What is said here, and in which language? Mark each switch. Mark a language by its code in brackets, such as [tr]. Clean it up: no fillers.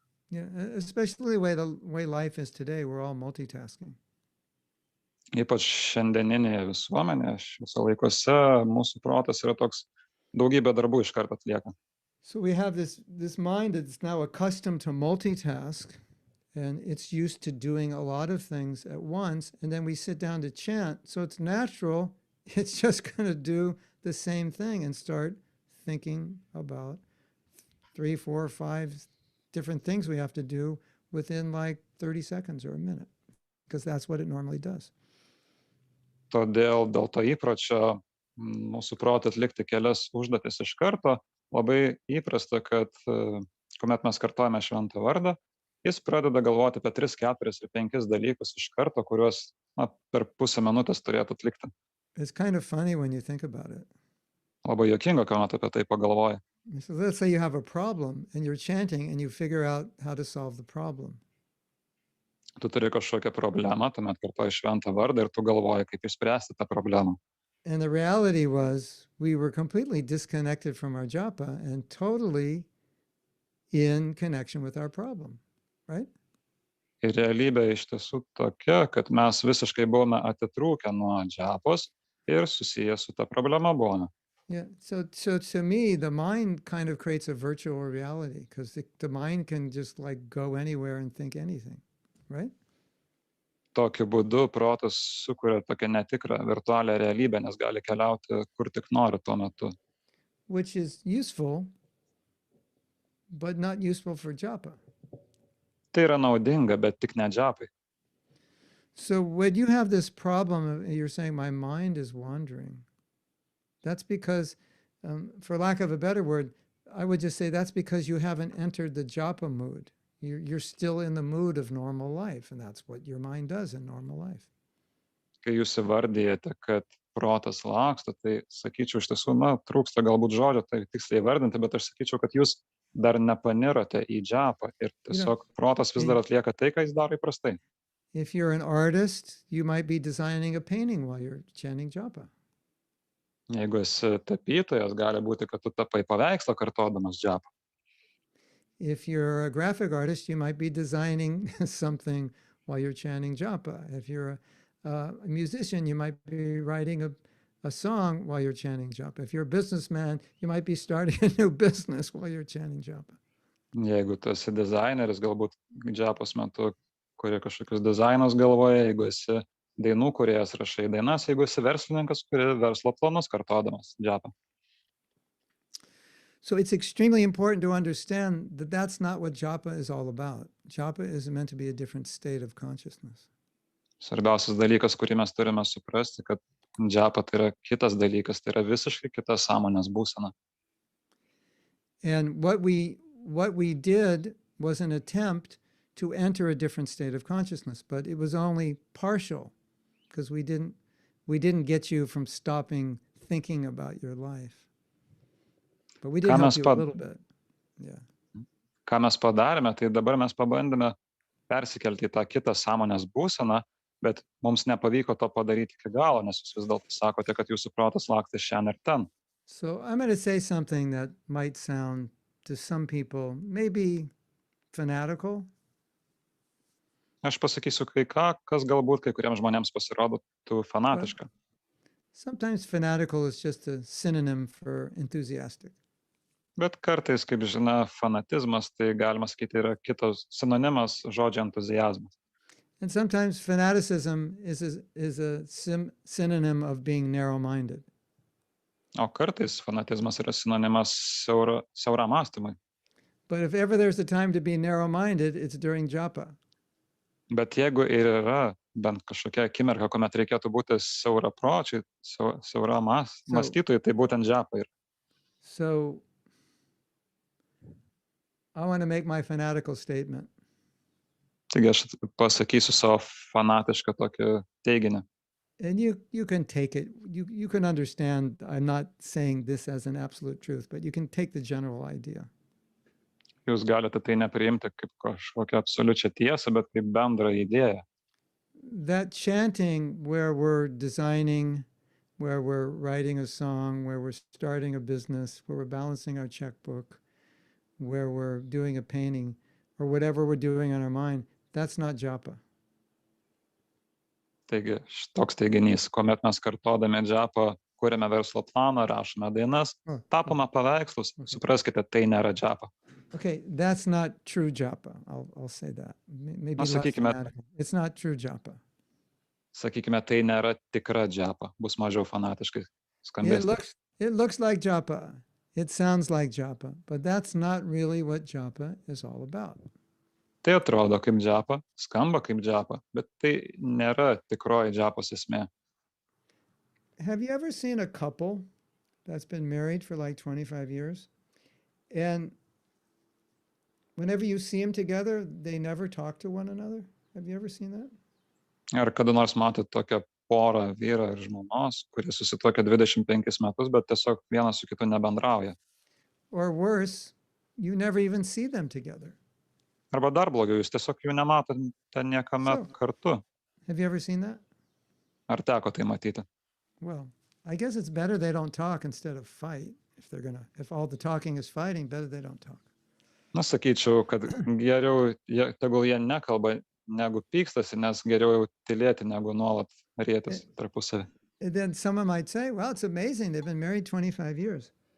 [en] Yeah, especially the way life is today, we're all multitasking. [lt] Ypač šiandieninėje visuomenėje, šiuose laikuose mūsų protas yra toks daugybę darbų iš karto atlieka. [en] So we have this mind that's now accustomed to multitask, and it's used to doing a lot of things at once, and then we sit down to chant, so it's natural, it's just going to do the same thing and start thinking about 3, 4, 5 different things we have to do within like 30 seconds or a minute, because that's what it normally does. [lt] Todėl dėl to įpročio mūsų protą atlikti kelias užduotis iš karto, labai įprasta, kad kuomet mes kartojame šventą vardą, jis pradeda galvoti apie 3, 4 ir 5 dalykus iš karto, kuriuos per pusę minutės turėtų atlikti. [en] It's kind of funny when you think about it. [lt] Labai juokinga, kuomet apie tai pagalvoji. [en] So let's say you have a problem and you're chanting and you figure out how to solve the problem. [lt] Tu turi kažkokią problemą, tuomet kartoji šventą vardą ir tu galvoji, kaip išspręsti tą problemą. [en] And the reality was we were completely disconnected from our japa and totally in connection with our problem, right? [lt] Ir realybė iš tiesų tokia, kad mes visiškai buvome atitrūkę nuo džapos ir susiję su ta problema buvome. [en] Yeah, so to me, the mind kind of creates a virtual reality because the mind can just like go anywhere and think anything, right? [lt] Tokiu būdu protas sukuria tokią netikrą virtualią realybę, nes gali keliauti kur tik nori tuo metu. [en] Which is useful, but not useful for japa. [lt] Tai yra naudinga, bet tik ne džapai. [en] So when you have this problem, you're saying my mind is wandering. That's because, for lack of a better word, I would just say that's because you haven't entered the japa mood. You're still in the mood of normal life, and that's what your mind does in normal life. [lt] Kai jūs įvardyjate, kad protas laksto, tai sakyčiau iš tiesų, trūksta galbūt žodžio, tai tiksliai vardinti, bet aš sakyčiau, kad jūs dar nepanirote į džapą ir tiesiog protas vis dar atlieka tai, ką jis daro įprastai. [en] If you're an artist, you might be designing a painting while you're chanting japa. [lt] Jeigu esi tapytojas, gali būti, kad tu tapai paveikslą kartodamas džapą. [en] If you're a graphic artist, you might be designing something while you're chanting japa. If you're a musician, you might be writing a song while you're chanting japa. If you're a businessman, you might be starting a new business while you're chanting japa. [lt] Jeigu tu esi dizaineris, galbūt džapos metu kuri kažkokius dizainus galvoje, jeigu esi dainų kūrėjas, rašai dainas, jeigu esi verslininkas, kuri verslo planus kartodamas džapą. [en] So it's extremely important to understand that that's not what japa is all about. Japa is meant to be a different state of consciousness. [lt] Svarbiausias dalykas, kurį mes turime suprasti, kad džapa tai yra kitas dalykas, tai yra visiškai kita sąmonės būsena. [en] And what we did was an attempt to enter a different state of consciousness, but it was only partial because we didn't get you from stopping thinking about your life. But we did help you a little bit. Yeah. [lt] Ką mes padarėme, tai dabar mes pabandėme persikelti į tą kitą sąmonės būseną, bet mums nepavyko to padaryti iki galo, nes jūs vis dėlto sakote, kad jūsų protas laksta šiandien ir ten. [en] So I'm going to say something that might sound to some people maybe fanatical. [lt] Aš pasakysiu kai ką, kas galbūt kai kuriems žmonėms pasirodytų fanatiška. [en] Sometimes fanatical is just a synonym for enthusiastic. [lt] Bet kartais, kaip žinia, fanatizmas, tai galima sakyti, yra kitas sinonimas žodžio entuziazmas. [en] And sometimes fanaticism is a synonym of being narrow-minded. [lt] O kartais fanatizmas yra sinonimas siauram mąstymui. [en] But if ever there's a time to be narrow-minded, it's during japa. [lt] Bet jeigu ir yra bent kažkokia akimirka, kuomet reikėtų būti siaurapročiai, siaura mąstytojai, tai būtent džapa yra. [en] So I want to make my fanatical statement. [lt] Taigi aš pasakysiu savo fanatišką tokį teiginį. [en] And you can take it, you can understand, I'm not saying this as an absolute truth, but you can take the general idea. [lt] Jūs galite tai nepriimti kaip kažkokią absoliučią tiesą, bet kaip bendrą idėją. [en] That chanting where we're designing, where we're writing a song, where we're starting a business, where we're balancing our checkbook, where we're doing a painting, or whatever we're doing on our mind, that's not japa. [lt] Taigi, toks teiginys, kuomet mes kartodami džapą, kuriame verslo planą, rašome dainas, tapome paveikslus, supraskite, tai nėra džapa. [en] Okay, that's not true japa. I'll say that. Maybe less fanatical. It's not true japa. [lt] Sakykime, tai nėra tikra džapa, bus mažiau fanatiškai skambės. [en] It looks like japa. It sounds like japa, but that's not really what japa is all about. [lt] Tai atrodo kaip džapa, skamba kaip džapa, bet tai nėra tikroji džapos esmė. [en] Have you ever seen a couple that's been married for like 25 years? And whenever you see them together, they never talk to one another? Have you ever seen that? [lt] Ar kada nors matot tokią porą vyro ir žmonos, kurie susituokia 25 metus, bet tiesiog vienas su kitu nebendrauja? [en] Or worse, you never even see them together. [lt] Arba dar blogiau, jūs tiesiog jų nematote niekuomet kartu. [en] Have you ever seen that? [lt] Ar teko tai matyti? [en] Well, I guess it's better they don't talk instead of fight. If all the talking is fighting, better they don't talk. [lt] Na, sakyčiau, kad geriau, tegul jie nekalba, negu pykstasi, nes geriau jau tylėti, negu nuolat rėtis tarpusavį. [en] And then someone might say, well, it's amazing, they've been married 25 years.